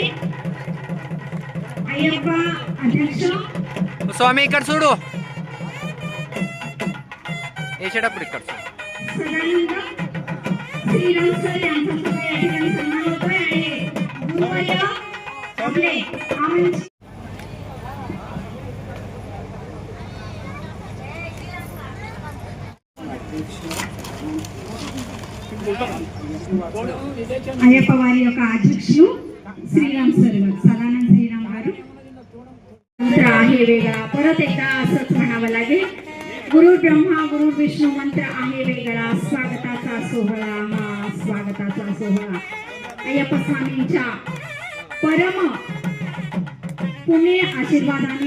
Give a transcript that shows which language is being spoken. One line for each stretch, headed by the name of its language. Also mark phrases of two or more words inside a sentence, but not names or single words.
Marathi: अय्यप्पा अध्यक्ष स्वामी इकड सोडू पुढे इकड सदानंद श्रीराम सर यांचा सुद्धा या ठिकाणी सन्मान होतोय आणि गुरुवर्य आपले आमंत्रित
Telugu: అయ్యప్ప వారి యొక్క అధ్యక్షులు శ్రీరామ్
Marathi: सर सदानंद श्रीराम గారు मंत्र आहे वेगळा. परत एकदा असंच म्हणावं लागेल. गुरु ब्रह्मा गुरु विष्णू मंत्र आहे वेगळा. स्वागताचा सोहळा हा स्वागताचा सोहळा अय्यप्पा स्वामींच्या परम पुण्य आशीर्वादाने